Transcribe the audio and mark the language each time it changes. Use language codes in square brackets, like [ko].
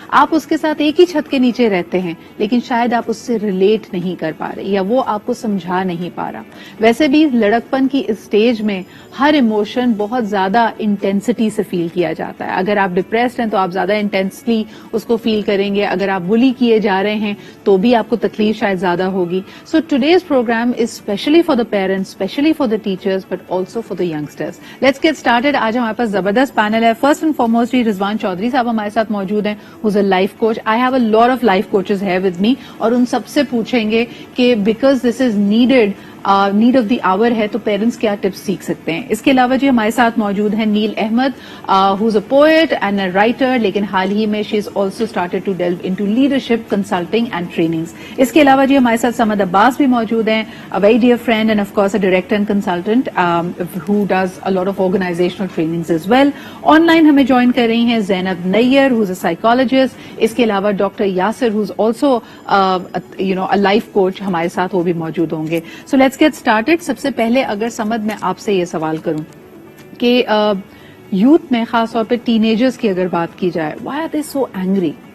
[ur] آپ اس کے ساتھ ایک ہی چھت کے نیچے رہتے ہیں لیکن شاید آپ اس سے ریلیٹ نہیں کر پا رہے یا وہ آپ کو سمجھا نہیں پا رہا. ویسے بھی لڑکپن کی اسٹیج میں ہر ایموشن بہت زیادہ انٹینسٹی سے فیل کیا جاتا ہے. اگر آپ ڈپریسڈ ہیں تو آپ زیادہ انٹینسلی اس کو فیل کریں گے, اگر آپ بلی کیے جا رہے ہیں تو بھی آپ کو تکلیف شاید زیادہ ہوگی. [en] So today's programme is especially for the parents, especially for the teachers, but also for the youngsters. Let's get started. [ur] آج ہمارے پاس زبردست پینل ہے. [en] first and foremost [ur] رضوان چودھری صاحب ہمارے ساتھ موجود ہیں, [en] Who's a life coach. I have a lot of life coaches ہے with me [ur] اور ان سب سے پوچھیں گے کہ [en] because this is need of the hour ہے [ur] تو پیرنٹس کیا ٹپس سیکھ سکتے ہیں. اس کے علاوہ جی ہمارے ساتھ موجود ہیں [en] Neel Ahmed, who's a poet and a writer, [ur] لیکن حال ہی میں [en] She is also started to delve into leadership consulting and trainings. [ur] اس کے علاوہ جی ہمارے ساتھ سمد عباس بھی موجود ہیں, [en] a very dear friend and of course a director and consultant who does a lot of organizational trainings as well. [ur] On line ہمیں join کر رہی ہیں زینب نیئر, [en] who's a psychologist. [ur] اس کے علاوہ doctor Yasir, [en] who's also a life coach, [ur] ہمارے ساتھ وہ بھی موجود ہوں گے. [en] So let's get started. [ur] سب سے پہلے اگر سمد میں آپ سے یہ سوال کروں کہ یوتھ میں خاص طور پہ ٹین ایجرز کی اگر بات کی جائے, [en] why are they so angry?